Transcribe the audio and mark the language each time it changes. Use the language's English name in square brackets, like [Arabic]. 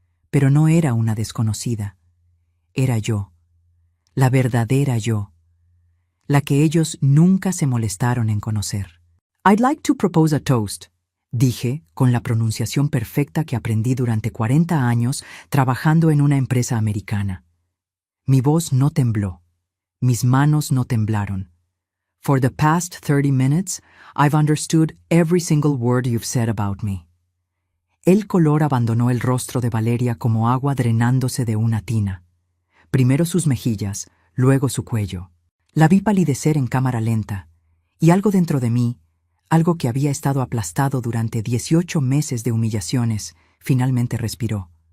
[Spanish] Pero no era una desconocida. Era yo, la verdadera yo, la que ellos nunca se molestaron en conocer. [English] I'd like to propose a toast, [Spanish] dije con la pronunciación perfecta que aprendí durante 40 años trabajando en una empresa americana. Mi voz no tembló, mis manos no temblaron. [English] For the past 30 minutes, I've understood every single word you've said about me. [Spanish] El color abandonó el rostro de Valeria como agua drenándose de una tina. Primero sus mejillas, luego su cuello. La vi palidecer en cámara lenta, y algo dentro de mí, algo que había estado aplastado durante 18 meses de humillaciones, finalmente respiró.